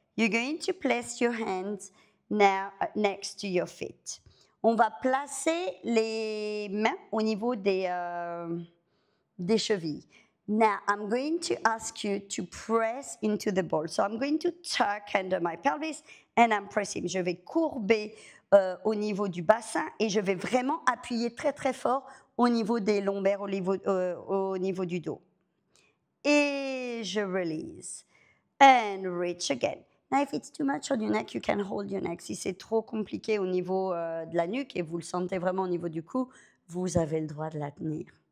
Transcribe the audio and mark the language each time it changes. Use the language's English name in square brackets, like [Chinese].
[English] You're going to place your hands now next to your feet. [French] On va placer les mains au niveau des chevilles. [English] Now, I'm going to ask you to press into the ball. So I'm going to tuck under my pelvis and I'm pressing. [French] Je vais courber au niveau du bassin et je vais vraiment appuyer très très fort au niveau des lombaires, au niveau du dos. Et je release. [English] And reach again. Now, if it's too much on your neck, you can hold your neck. [French] Si c'est trop compliqué au niveau de la nuque et vous le sentez vraiment au niveau du cou, vous avez le droit de la tenir.